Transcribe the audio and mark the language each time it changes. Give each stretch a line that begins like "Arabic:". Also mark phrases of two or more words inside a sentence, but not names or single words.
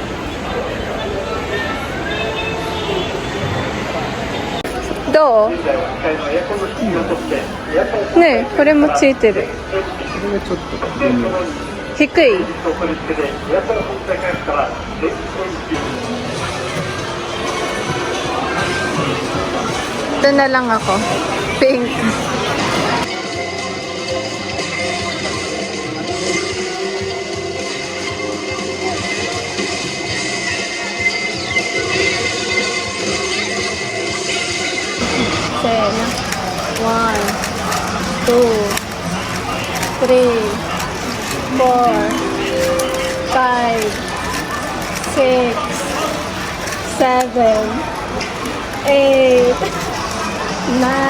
Japanese: Do? Ne, これもついてる。
Filipino: 低い。Ito na lang ako. Pink. Sen.
English: 1, 2, 3, 4, 5, 6, 7, 8, 9, 10.